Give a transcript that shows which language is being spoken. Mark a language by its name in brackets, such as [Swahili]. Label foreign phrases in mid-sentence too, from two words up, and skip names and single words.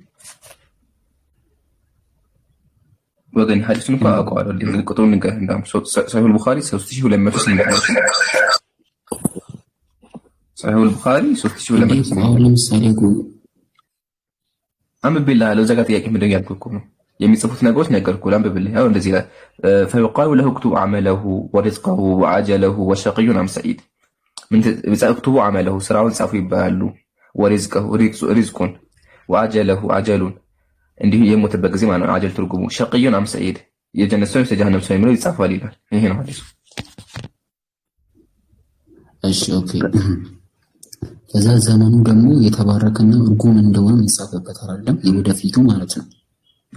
[Amharic] ወገን ሐዲሱን አውቀዋለሁ። ቁጥሩን ንገረኝ። እንዳውም ሰሂህ ቡኻሪ 3208 ሰሂህ ቡኻሪ 3208 ለምሳሌ አንብቤልሃለሁ። እዛ ጋር ጥያቄ ምንድን ነው ያልኩህ ነው የሚጽፉት ነገሮች ነገርኩህ። አንብቤልህ ያው እንደዚህ ይላል [Arabic] فيقال له اكتب عمله ورزقه وعجله وشقي ام سعيد من اكتب عمله [Amharic] ስራውን ጻፉ ይባላሉ። [Arabic] ورزقه رزقون وعجله عجلون [Amharic] እንዲሁ የሞተበት ጊዜ ማለት ነው። አጀል ትርጉሙ [Arabic] شقي أم سعيد [Amharic] የጀነት ሰው የጀሃነም ሰው የሚለው ይጻፋል ይላል። ይሄ ነው ሐዲሱ። እሺ ኦኬ። ከዛ ዘመኑ ደግሞ የተባረከና እርጉም እንደሆነ ይጻፍበታል አይደል? የወደፊቱ ማለት ነው።